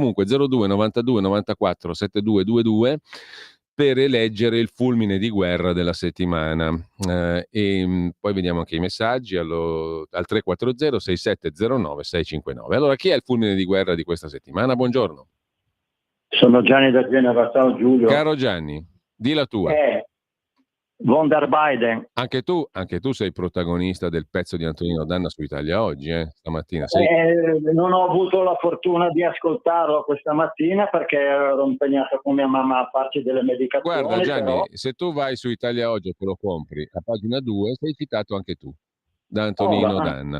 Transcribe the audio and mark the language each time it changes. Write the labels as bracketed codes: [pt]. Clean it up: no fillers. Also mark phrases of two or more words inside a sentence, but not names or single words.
[it] Comunque 02 92 94 7222, per eleggere il fulmine di guerra della settimana. Poi vediamo anche i messaggi al 340 6709 659. Allora, chi è il fulmine di guerra di questa settimana? Buongiorno. Sono Gianni da Genova, ciao Giulio. Caro Gianni, di la tua. Von der Biden. Anche tu sei protagonista del pezzo di Antonino Danna su Italia Oggi, stamattina. Non ho avuto la fortuna di ascoltarlo questa mattina perché ero impegnato con mia mamma a farci delle medicazioni. Guarda Gianni, però... se tu vai su Italia Oggi e te lo compri, a pagina 2 sei citato anche tu, da Antonino Danna.